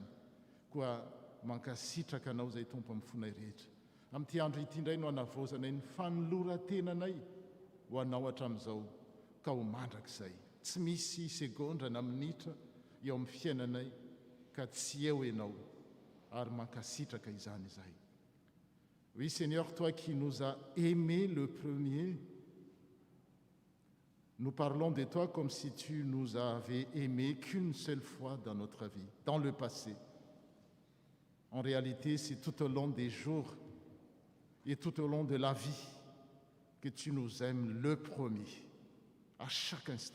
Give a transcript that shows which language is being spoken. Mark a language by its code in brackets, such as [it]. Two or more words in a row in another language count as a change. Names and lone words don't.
[mg] Koa mankasitraka anao izay tompo amin'ny fonay rehetra. Amin'ity andro ity indray no hanavozanay ny fanoloran-tenanay ho anao hatramin'izao, ka ho mandrakizay. Tsy misy segondra na minitra eo amin'ny fiainanay ka tsy eo ianao, ary mankasitraka izany izahay. [fr] Oui Seigneur, toi qui nous as aimés le premier, nous parlons de toi comme si tu nous avais aimés qu'une seule fois dans notre vie, dans le passé. En réalité, c'est tout au long des jours et tout au long de la vie que tu nous aimes le premier, à chaque instant.